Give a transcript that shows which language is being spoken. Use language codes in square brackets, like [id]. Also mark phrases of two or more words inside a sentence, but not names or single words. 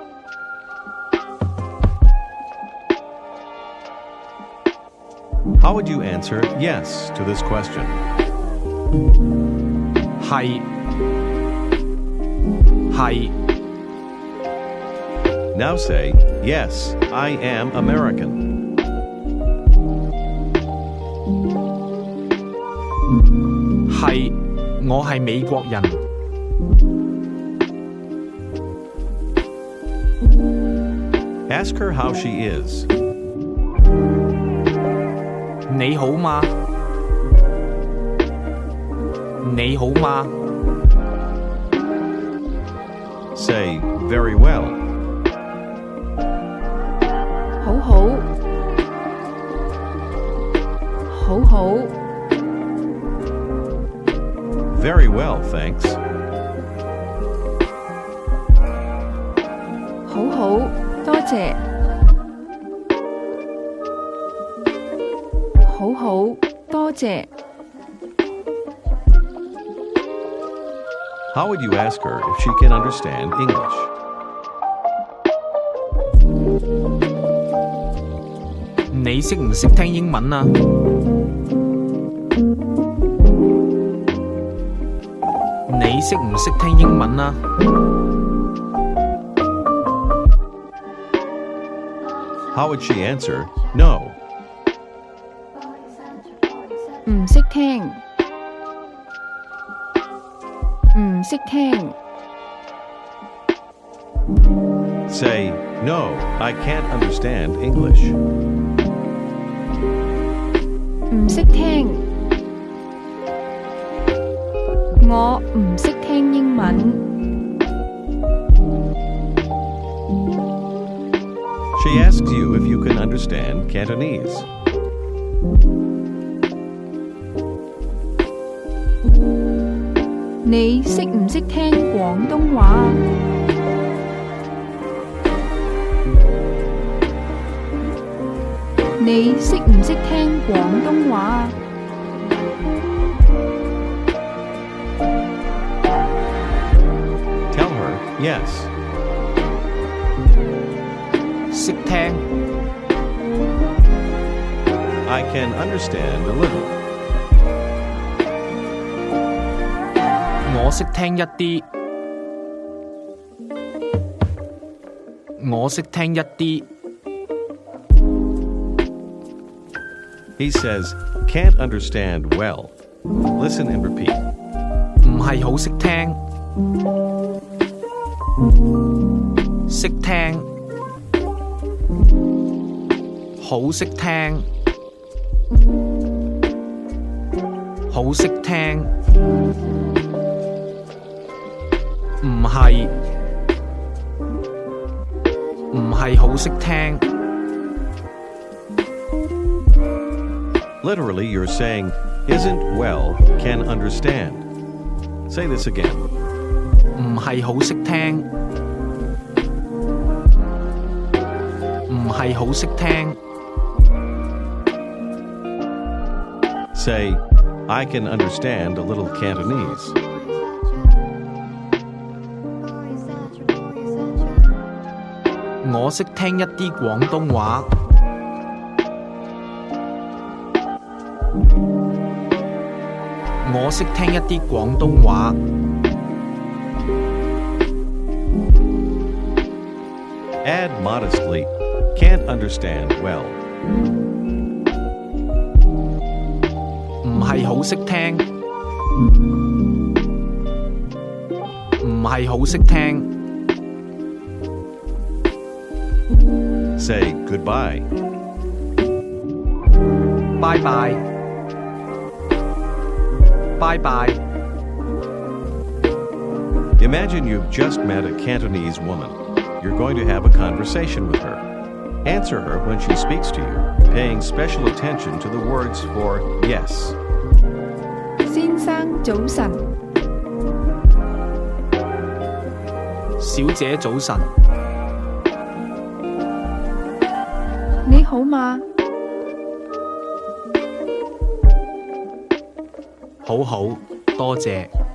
[en] How would you answer yes to this question? [yue] 係，係。 [en] Now say, yes, I am American. [yue] 係，我係美國人。 [en] Ask her how she is. [yue] 你好嗎？你好嗎？ [en] Say, very well. [yue] 好好，好好。 [en] Very well, thanks. [yue] 好好，多謝。好好，多謝。 [en] How would you ask her if she can understand English? [yue] 你識唔識聽英文啊？你識唔識聽英文啊？ [en] How would she answer no? [yue] 唔識聽，唔識聽。 [en] Say, no, I can't understand English. [yue] 唔識聽，我唔識聽英文。 [en] She asks you if you can understand Cantonese. [yue] 你識唔識聽廣東話？你識唔識聽廣東話？ [en] Tell her yes. [yue] 識聽， [en] I can understand a little. [yue] 我識聽一啲，我識聽一啲。 [en] He says, can't understand well. Listen and repeat. [yue] 唔係好識聽，識聽，好識聽，好識聽，唔係，唔係好識聽。 [en] Literally, you're saying, isn't well, can understand. Say this again. [yue] 唔係好識聽，唔係好識聽。 [en] Say, I can understand a little Cantonese. [yue] 我識聽一啲廣東話。我識聽一啲廣東話。 [en] Add modestly, can't understand well. [yue] 唔係好識聽，唔係好識聽。 [en] Say goodbye. [yue] 拜拜，拜拜。 [en] Imagine you've just met a Cantonese woman. You're going to have a conversation with her. Answer her when she speaks to you, paying special attention to the words for yes. [yue] 先生早晨，小姐早晨，你好嗎？好好，多謝。